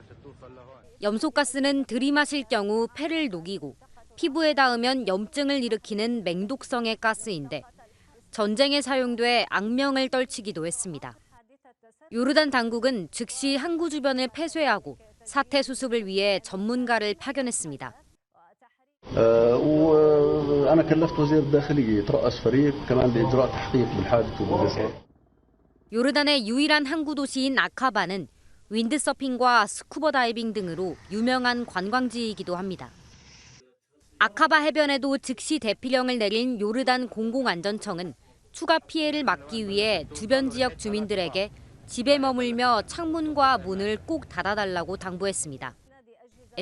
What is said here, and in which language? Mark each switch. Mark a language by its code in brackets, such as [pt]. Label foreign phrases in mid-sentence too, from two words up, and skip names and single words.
[ko] 염소가스는 들이마실 경우 폐를 녹이고 피부에 닿으면 염증을 일으키는 맹독성의 가스인데 전쟁에 사용돼 악명을 떨치기도 했습니다. 요르단 당국은 즉시 항구 주변을 폐쇄하고 사태 수습을 위해 전문가를 파견했습니다. [ar] وأنا كلفت وزير الداخلية يترأس فريق كمان لإجراء تحقيق بالحادث وبالإصابة. [ko] 요르단의 유일한 항구 도시인 아카바는 윈드서핑과 스쿠버 다이빙 등으로 유명한 관광지이기도 합니다. 아카바 해변에도 즉시 대피령을 내린 요르단 공공안전청은 추가 피해를 막기 위해 주변 지역 주민들에게 집에 머물며 창문과 문을 꼭 닫아달라고 당부했습니다.